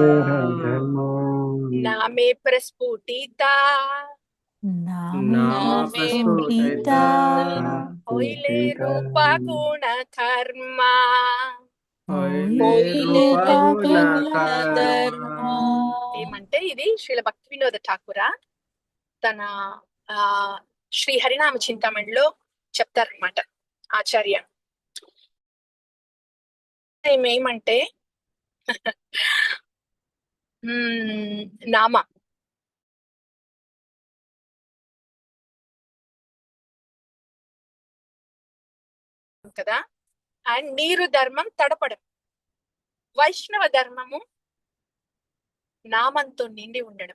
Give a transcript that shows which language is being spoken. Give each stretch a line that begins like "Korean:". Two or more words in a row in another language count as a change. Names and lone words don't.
Bangla: নামে প্রস্ফুটিত নাম প্রস্ফুটিত হইলে রূপ গুণ কর্ম হইলে রূপ গুণ কর্ম.
Telugu: ఏమంటే ఇది శ్రీల భక్తి వినోద ఠాకూర తన శ్రీ హరినామ చింతామణిలో చెప్తారనమాట ఆచార్య. ఏమంటే నామ కదా, అండ్ నీరు ధర్మం తడపడం, వైష్ణవ ధర్మము నామంతో నిండి ఉండడం.